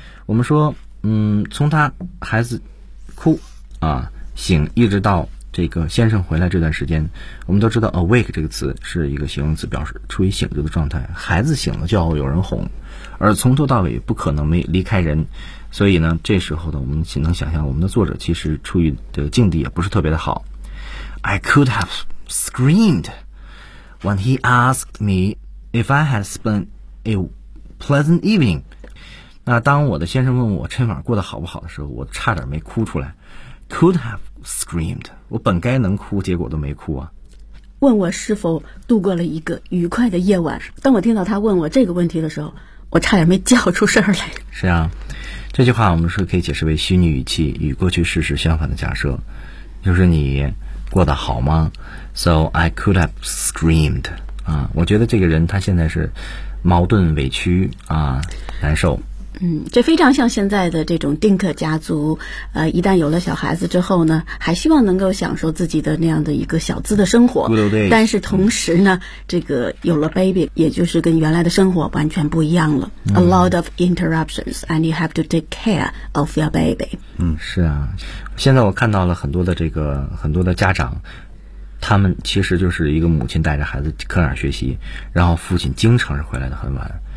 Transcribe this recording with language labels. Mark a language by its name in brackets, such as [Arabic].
[Chinese] 我们说从他孩子哭啊醒，一直到这个先生回来这段时间，我们都知道 awake 这个词是一个形容词，表示处于醒着的状态。孩子醒了就要有人哄，而从头到尾不可能没离开人。所以呢，这时候呢，我们能想象我们的作者其实处于的境地也不是特别的好。 [English] I could have screamed when he asked me if I had spent a pleasant evening。 [Chinese] 那当我的先生问我这晚过得好不好的时候，我差点没哭出来。 [English] Could have screamed， [Chinese] 我本该能哭，结果都没哭啊。问我是否度过了一个愉快的夜晚，当我听到他问我这个问题的时候，我差点没叫出声来。是啊，这句话我们是可以解释为虚拟语气与过去事实相反的假设，就是你过得好吗？ [English] So I could have screamed [Chinese] 啊，我觉得这个人他现在是矛盾委屈啊，难受。这非常像现在的这种丁克家族，一旦有了小孩子之后呢，还希望能够享受自己的那样的一个小资的生活。但是同时呢，这个有了 baby， 也就是跟原来的生活完全不一样了。 [English] A lot of interruptions, and you have to take care of your baby。 [Chinese] 是啊，现在我看到了很多的这个很多的家长，他们其实就是一个母亲带着孩子课上学习，然后父亲经常是回来的很晚。